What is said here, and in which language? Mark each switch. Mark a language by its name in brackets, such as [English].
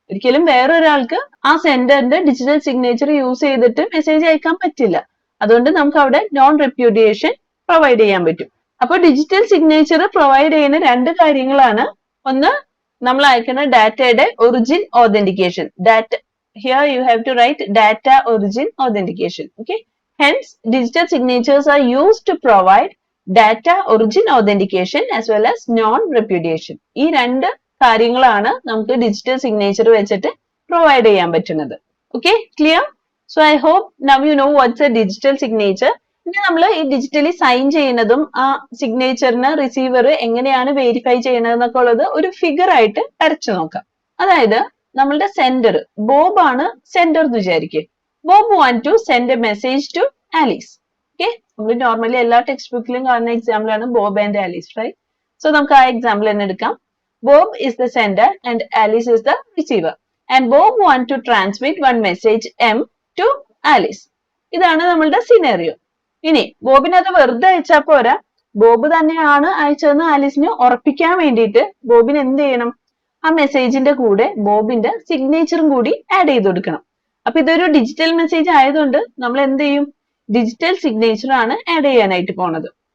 [Malayalam] ഒരിക്കലും വേറൊരാൾക്ക് ആ സെൻഡറിന്റെ ഡിജിറ്റൽ സിഗ്നേച്ചർ യൂസ് ചെയ്തിട്ട് മെസ്സേജ് അയക്കാൻ പറ്റില്ല. അതുകൊണ്ട് നമുക്ക് അവിടെ നോൺ റെപ്യൂഡിയേഷൻ പ്രൊവൈഡ് ചെയ്യാൻ പറ്റും. അപ്പൊ ഡിജിറ്റൽ സിഗ്നേച്ചർ പ്രൊവൈഡ് ചെയ്യുന്ന രണ്ട് കാര്യങ്ങളാണ്. ഒന്ന്, നമ്മൾ അയക്കുന്ന ഡാറ്റയുടെ origin authentication. [English] Data, here you have to write data origin authentication. Okay, hence digital signatures are used to provide data origin authentication as well as non-repudiation. [Malayalam] ഈ രണ്ട് കാര്യങ്ങളാണ് നമുക്ക് ഡിജിറ്റൽ സിഗ്നേച്ചർ വെച്ചിട്ട് പ്രൊവൈഡ് ചെയ്യാൻ പറ്റുന്നത്. Okay, clear? [English] So I hope now you know what's a digital signature. [Malayalam] ഇനി നമ്മൾ ഈ ഡിജിറ്റലി സൈൻ ചെയ്യുന്നതും ആ സിഗ്നേച്ചറിന് റിസീവർ എങ്ങനെയാണ് വെരിഫൈ ചെയ്യുന്നത് എന്നൊക്കെ ഉള്ളത് ഒരു ഫിഗർ ആയിട്ട് വരച്ചു നോക്കാം. അതായത് നമ്മളുടെ സെൻഡർ ബോബ് ആണ് സെൻഡർ എന്ന് വിചാരിക്കുക. [English] Bob want to send a message to Alice. [Malayalam] Okay, നമ്മൾ നോർമലി എല്ലാ ടെക്സ്റ്റ് ബുക്കിലും കാണുന്ന എക്സാമ്പിൾ ആണ് Bob and Alice, right? So നമുക്ക് ആ എക്സാമ്പിൾ തന്നെ എടുക്കാം. [English] Bob is the sender and Alice is the receiver. And Bob want to transmit one message M to Alice. [Malayalam] ഇതാണ് നമ്മളുടെ സിനാരിയോ. ഇനി ബോബിന് അത് വെറുതെ അയച്ചാൽ പോരാ, ബോബ് തന്നെയാണ് അയച്ചതെന്ന് ആലീസിന് ഉറപ്പിക്കാൻ വേണ്ടിയിട്ട് ബോബിന് എന്ത് ചെയ്യണം? ആ മെസ്സേജിന്റെ കൂടെ ബോബിന്റെ സിഗ്നേച്ചറും കൂടി ആഡ് ചെയ്ത് കൊടുക്കണം. അപ്പൊ ഇതൊരു ഡിജിറ്റൽ മെസ്സേജ് ആയതുകൊണ്ട് നമ്മൾ എന്ത് ചെയ്യും? ഡിജിറ്റൽ സിഗ്നേച്ചർ ആണ് ആഡ് ചെയ്യാനായിട്ട് പോണത്.